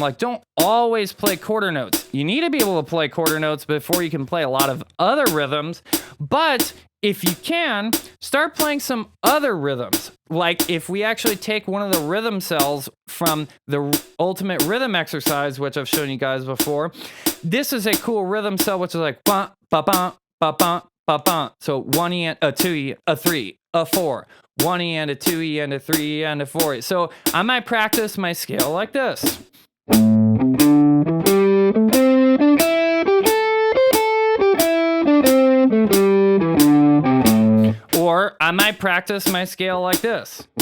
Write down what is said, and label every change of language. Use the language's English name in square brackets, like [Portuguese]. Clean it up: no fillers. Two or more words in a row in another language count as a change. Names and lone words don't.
[English] Like, don't always play quarter notes. You need to be able to play quarter notes before you can play a lot of other rhythms. But if you can, start playing some other rhythms. Like, if we actually take one of the rhythm cells from the ultimate rhythm exercise, which I've shown you guys before, this is a cool rhythm cell, which is like ba ba ba ba ba ba ba. So 1E and a 2E, a 3, a 4, 1E and a 2E and a 3E and a 4E. So I might practice my scale like this. Or I might practice my scale like this.